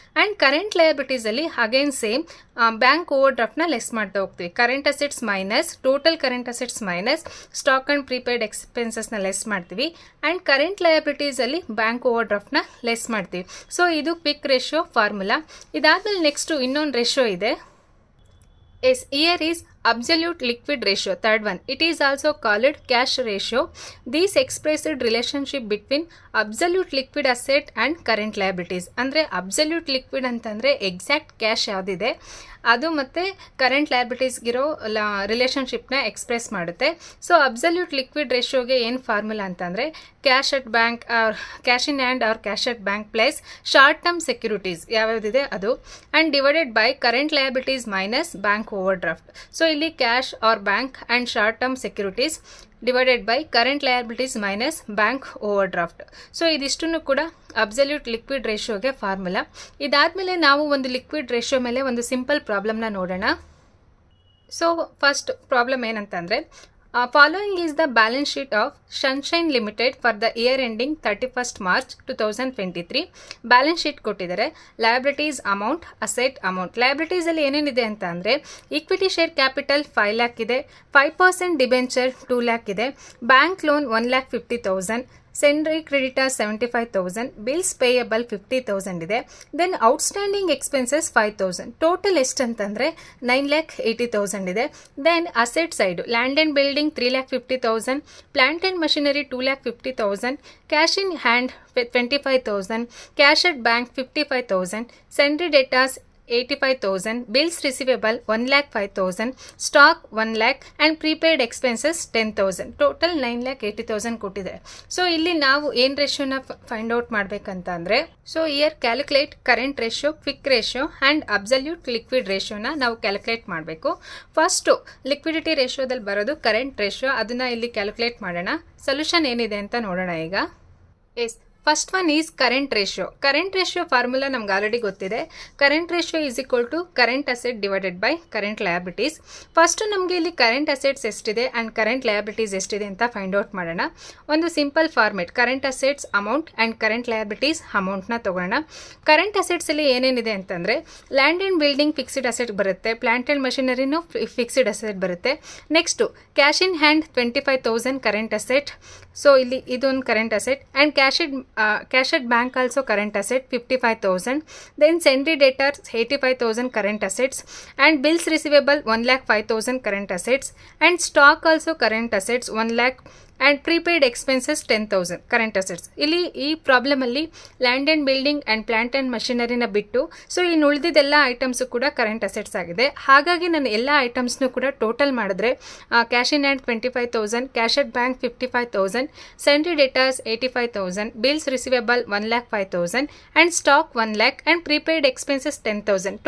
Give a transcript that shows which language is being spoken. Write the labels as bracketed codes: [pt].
[kn] And current ಲಯಬಿಲಿಟೀಸಲ್ಲಿ again same bank over ಡ್ರಾಫ್ಟ್ನ less ಮಾಡ್ತಾ ಹೋಗ್ತೀವಿ. Current assets minus total current assets minus stock and prepaid ಎಕ್ಸ್ಪೆನ್ಸಸ್ನ less ಮಾಡ್ತೀವಿ. And current ಲಯಬಿಲಿಟೀಸಲ್ಲಿ bank over ಡ್ರಾಫ್ಟ್ನ less ಮಾಡ್ತೀವಿ. So ಇದು quick ratio formula. ಇದಾದಮೇಲೆ next ಇನ್ನೊಂದು ratio ಇದೆ. [en] Here is absolute liquid ratio, third one. It is also called cash ratio. This expressed relationship between absolute liquid asset and current liabilities. [kn] ಅಂದರೆ absolute liquid ಅಂತಂದರೆ exact cash ಯಾವುದಿದೆ ಅದು ಮತ್ತು current ಲಯಬಿಲಿಟೀಸ್ಗಿರೋ ರಿಲೇಷನ್ಶಿಪ್ನ express ಮಾಡುತ್ತೆ. So absolute liquid ರೇಷಿಯೋಗೆ ಏನು formula ಅಂತಂದರೆ [en] Cash at bank or cash in hand or cash at bank plus short term securities ಯಾವ್ಯಾವುದಿದೆ ಅದು, and divided by current liabilities minus bank overdraft. So ಇಲ್ಲಿ cash or bank and short term securities divided by current liabilities minus bank overdraft. [kn] So ಇದಿಷ್ಟನ್ನು ಕೂಡ absolute liquid ರೇಷಿಯೋಗೆ formula. ಇದಾದಮೇಲೆ ನಾವು ಒಂದು liquid ratio ಮೇಲೆ ಒಂದು simple ಪ್ರಾಬ್ಲಮ್ನ ನೋಡೋಣ. So first problem ಏನಂತಂದರೆ [en] following is the balance sheet of Sunshine Limited for the year ending 31st March 2023. [kn] Balance sheet ಕೊಟ್ಟಿದ್ದಾರೆ. Liabilities amount, asset amount. ಲಯಬಿಲಿಟೀಸಲ್ಲಿ ಏನೇನಿದೆ ಅಂತ ಅಂದರೆ ಈಕ್ವಿಟಿ ಶೇರ್ ಕ್ಯಾಪಿಟಲ್ 5 lakh ಇದೆ, 5% ಡಿಬೆಂಚರ್ 2 lakh ಇದೆ, bank loan 1,50,000, ಸೆಂಡ್ರಿ creditor 75,000, bills payable 50,000 ಇದೆ. Then outstanding expenses 5,000. Total ಎಷ್ಟು ಅಂತಂದರೆ 9,80,000 ಇದೆ. Then asset side land and building 3,50,000, plant and machinery 2,50,000, cash in hand 25,000, cash at bank 55,000, ಸೆಂಡ್ರಿ ಡೆಟಾಸ್ [en] 85,000, bills receivable 1,05,000, stock 1 lakh and prepaid expenses 10,000. [kn] Total 9,80,000 ಕೊಟ್ಟಿದೆ. So ಇಲ್ಲಿ ನಾವು ಏನು ರೇಷಿಯೋನ find out ಮಾಡಬೇಕಂತ ಅಂದರೆ, so here calculate current ratio, quick ratio and absolute liquid ರೇಷಿಯೋನ ನಾವು calculate ಮಾಡಬೇಕು. First liquidity ರೇಷಿಯೋದಲ್ಲಿ ಬರೋದು current ratio, ಅದನ್ನು ಇಲ್ಲಿ ಕ್ಯಾಲ್ಕುಲೇಟ್ ಮಾಡೋಣ. ಸೊಲ್ಯೂಷನ್ ಏನಿದೆ ಅಂತ ನೋಡೋಣ ಈಗ. [en] First one is current ratio. Current ratio formula ನಮ್ಗೆ already ಗೊತ್ತಿದೆ. Current ratio is equal to current asset divided by current liabilities. [kn] First ನಮಗೆ ಇಲ್ಲಿ ಕರೆಂಟ್ ಅಸೆಟ್ಸ್ ಎಷ್ಟಿದೆ ಆ್ಯಂಡ್ ಕರೆಂಟ್ ಲಯಬಿಲಿಟೀಸ್ ಎಷ್ಟಿದೆ ಅಂತ ಫೈಂಡ್ ಔಟ್ ಮಾಡೋಣ. ಒಂದು simple format, current assets amount and current liabilities ಅಮೌಂಟ್ನ ತೊಗೊಳ್ಳೋಣ. ಕರೆಂಟ್ ಅಸೆಟ್ಸಲ್ಲಿ ಏನೇನಿದೆ ಅಂತಂದರೆ, land and building fixed asset ಬರುತ್ತೆ, ಪ್ಲಾಂಟ್ ಆ್ಯಂಡ್ ಮಷಿನರಿನೂ ಫಿಕ್ಸ್ಡ್ ಅಸೆಟ್ ಬರುತ್ತೆ. Next cash in hand 25,000 current asset. So ಇಲ್ಲಿ ಇದೊಂದು current asset and [en] cash at bank also current asset 55,000. Then sundry debtors 85,000 current assets and bills receivable 1,05,000 current assets and stock also current assets 1 lakh and prepaid expenses 10,000 current assets. [kn] ಇಲ್ಲಿ ಈ ಪ್ರಾಬ್ಲಮಲ್ಲಿ land and building and plant and ಮಷಿನರಿನ ಬಿಟ್ಟು so ಇನ್ನು ಉಳಿದಿದ್ದೆಲ್ಲ items ಕೂಡ current assets ಆಗಿದೆ. ಹಾಗಾಗಿ ನಾನು ಎಲ್ಲ ಐಟಮ್ಸ್ನು ಕೂಡ ಟೋಟಲ್ ಮಾಡಿದ್ರೆ cash in hand 25,000, cash at bank 55,000, sentry datas 85,000, bills receivable 1,05,000 and stock 1 lakh and prepaid expenses 10,000.